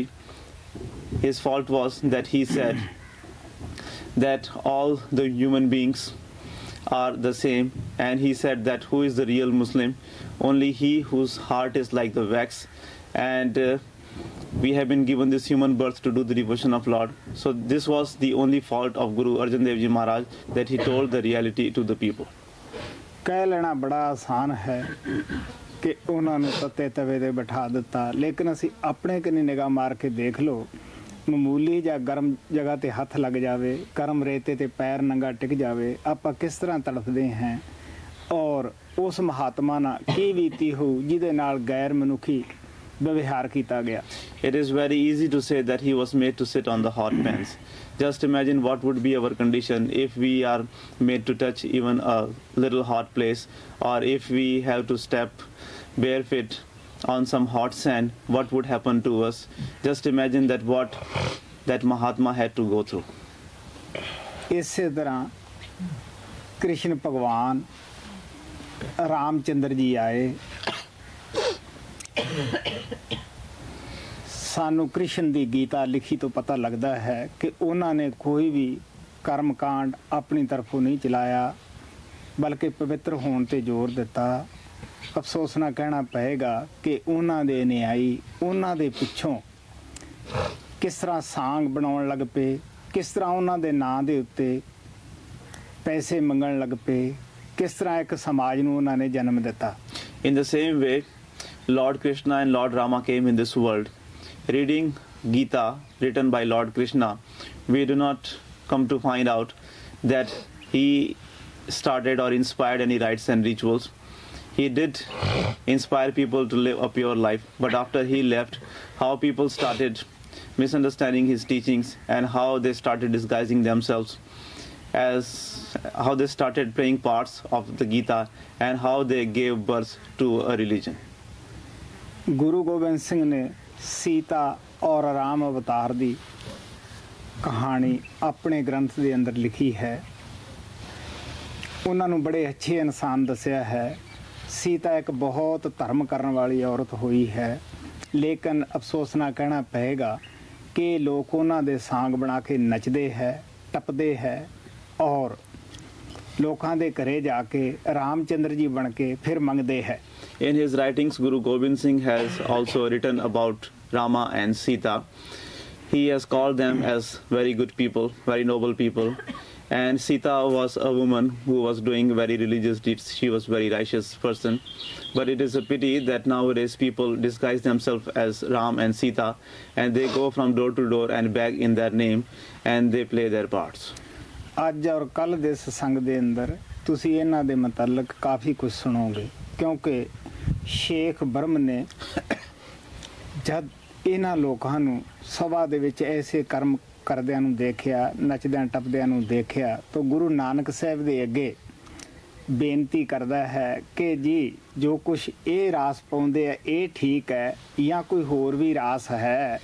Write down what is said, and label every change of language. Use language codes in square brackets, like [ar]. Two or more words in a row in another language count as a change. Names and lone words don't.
[en] His fault was that he said that all the human beings are the same, and he said that who is the real Muslim? Only he whose heart is like the wax, and we have been given this human birth to do the devotion of Lord. So this was the only fault of Guru Arjan Dev Ji Maharaj, that he told the reality to the people. [pa] ਕਹਿ ਲੈਣਾ ਬੜਾ ਆਸਾਨ ਹੈ ਕਿ ਉਹਨਾਂ ਨੂੰ ਤੱਤੇ ਤਵੇ ਤੇ ਬਿਠਾ ਦਿੱਤਾ, ਲੇਕਿਨ ਅਸੀਂ ਆਪਣੇ ਕਨੀ ਨਿਗਾਹ ਮਾਰ ਕੇ ਦੇਖ ਲਓ, ਮਾਮੂਲੀ ਜਾਂ ਗਰਮ ਜਗ੍ਹਾ ਤੇ ਹੱਥ ਲੱਗ ਜਾਵੇ, ਗਰਮ ਰੇਤੇ ਤੇ ਪੈਰ ਨੰਗਾ ਟਿਕ ਜਾਵੇ, ਆਪਾਂ ਕਿਸ ਤਰ੍ਹਾਂ ਤੜਫਦੇ ਹਾਂ। ਔਰ ਉਸ ਮਹਾਤਮਾ ਨਾਲ ਕੀ ਬੀਤੀ ਹੋਊ ਜਿਹਦੇ ਨਾਲ ਗੈਰ ਮਨੁੱਖੀ ਵਿਵਹਾਰ ਕੀਤਾ ਗਿਆ। [en] It is very easy to say that he was made to sit on the hot pans. Just imagine what would be our condition if we are made to touch even a little hot place, or if we have to step barefoot on some hot sand, what would happen to us? Just imagine that what that Mahatma had to go through. [pa] ਇਸੇ ਤਰ੍ਹਾਂ ਕ੍ਰਿਸ਼ਨ ਭਗਵਾਨ ਰਾਮਚੰਦਰ ਜੀ ਆਏ। ਸਾਨੂੰ ਕ੍ਰਿਸ਼ਨ ਦੀ ਗੀਤਾ ਲਿਖੀ ਤੋਂ ਪਤਾ ਲੱਗਦਾ ਹੈ ਕਿ ਉਹਨਾਂ ਨੇ ਕੋਈ ਵੀ ਕਰਮ ਕਾਂਡ ਅਪਨੀ ਤਰਫੋਂ ਨਹੀਂ ਚਲਾਇਆ ਬਲਕਿ ਪਵਿੱਤਰ ਹੋਣੇ ਤੇ ਜ਼ੋਰ ਦਿੱਤਾ। ਅਫ਼ਸੋਸ ਨਾ ਕਹਿਣਾ ਪਏਗਾ ਕਿ ਉਨ੍ਹਾਂ ਦੇ ਨਿਆਈ ਉਨ੍ਹਾਂ ਦੇ ਪਿੱਛੋਂ ਕਿਸ ਤਰ੍ਹਾਂ ਸਾਂਗ ਬਣਾਉਣ ਲੱਗ ਪਏ, ਕਿਸ ਤਰ੍ਹਾਂ ਉਨ੍ਹਾਂ ਦੇ ਨਾਂ ਦੇ ਉੱਤੇ ਪੈਸੇ ਮੰਗਣ ਲੱਗ ਪਏ, ਕਿਸ ਤਰ੍ਹਾਂ ਇੱਕ ਸਮਾਜ ਨੂੰ ਉਨ੍ਹਾਂ ਨੇ ਜਨਮ ਦਿੱਤਾ। [en] In the same way, Lord Krishna and Lord Rama came in this world. Reading Gita written by Lord Krishna, we do not come to find out that he started or inspired any rites and rituals. He did inspire people to live a pure life, but after he left, how people started misunderstanding his teachings and how they started disguising themselves, as how they started playing parts of the Gita and how they gave birth to a religion. [pa] ਗੁਰੂ ਗੋਬਿੰਦ ਸਿੰਘ ਨੇ ਸੀਤਾ ਔਰ ਰਾਮ ਅਵਤਾਰ ਦੀ ਕਹਾਣੀ ਅਪਨੇ ਗ੍ਰੰਥ ਦੇ ਅੰਦਰ ਲਿਖੀ ਹੈ। ਉਨ੍ਹਾਂ ਨੂੰ ਬੜੇ ਅੱਛੇ ਇਨਸਾਨ ਦੱਸਿਆ ਹੈ। ਸੀਤਾ ਇੱਕ ਬਹੁਤ ਧਰਮ ਕਰਨੇ ਵਾਲੀ ਔਰਤ ਹੋਈ ਹੈ, ਲੇਕਿਨ ਅਫ਼ਸੋਸ ਨਾ ਕਹਿਣਾ ਪਏਗਾ ਕਿ ਲੋਕ ਉਨ੍ਹਾਂ ਦੇ ਸਾਂਗ ਬਣਾ ਕੇ ਨੱਚਦੇ ਹੈ, ਟੱਪਦੇ ਹੈ ਔਰ ਲੋਕਾਂ ਦੇ ਘਰੇ ਜਾਕੇ ਰਾਮਚੰਦਰ ਜੀ ਬਣ ਕੇ ਫਿਰ ਮੰਗਦੇ ਹੈ। [en] In his writings, Guru Gobind Singh has also written about Rama and Sita. He has called them as very good people, very noble people. And Sita was a woman who was doing very religious deeds. She was a very righteous person. But it is a pity that nowadays people disguise themselves as Ram and Sita, and they go from door to door and beg in their name, and they play their parts. [pa] ਅੱਜ ਔਰ ਕੱਲ ਦੇ ਸਤਸੰਗ ਦੇ ਅੰਦਰ ਤੁਸੀਂ ਇਹਨਾਂ ਦੇ ਮੁਤਲਕ ਕਾਫੀ ਕੁਝ ਸੁਣੋਗੇ, ਕਿਉਂਕਿ ਸ਼ੇਖ ਬ੍ਰਹਮ ਨੇ ਜਦ ਇਹਨਾਂ ਲੋਕਾਂ ਨੂੰ ਸਭਾ ਦੇ ਵਿੱਚ ਐਸੇ ਕਰਮ ਕਰਦਿਆਂ ਨੂੰ ਦੇਖਿਆ, ਨੱਚਦਿਆਂ ਟੱਪਦਿਆਂ ਨੂੰ ਦੇਖਿਆ, ਤਾਂ ਗੁਰੂ ਨਾਨਕ ਸਾਹਿਬ ਦੇ ਅੱਗੇ ਬੇਨਤੀ ਕਰਦਾ ਹੈ ਕਿ ਜੀ ਜੋ ਕੁਛ ਇਹ ਰਾਸ ਪਾਉਂਦੇ ਆ ਇਹ ਠੀਕ ਹੈ ਜਾਂ ਕੋਈ ਹੋਰ ਵੀ ਰਾਸ ਹੈ।